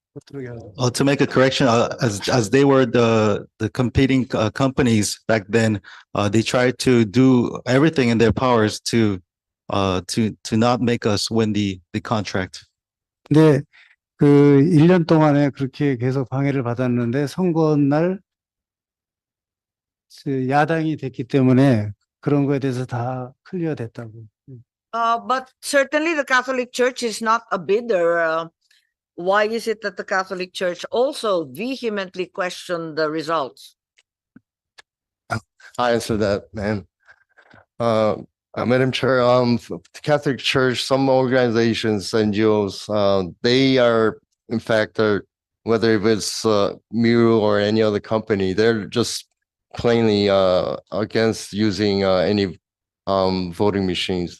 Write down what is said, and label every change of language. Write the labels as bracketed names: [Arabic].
[English] To make a correction, as they were the competing companies back then, they tried to do everything in their powers to not make us win the contract. [Korean] 근데 그 1년 동안에 그렇게 계속 방해를 받았는데 선거 날 야당이 됐기 때문에 그런 거에 대해서 다 클리어 됐다고. [English] But certainly the Catholic Church is not a bidder. Why is it that the Catholic Church also vehemently questioned the results? I answer that, man. Madam Chair, the Catholic Church, some organizations, NGOs, they are, in fact, whether it's Miru or any other company, they're just plainly against using any voting machines.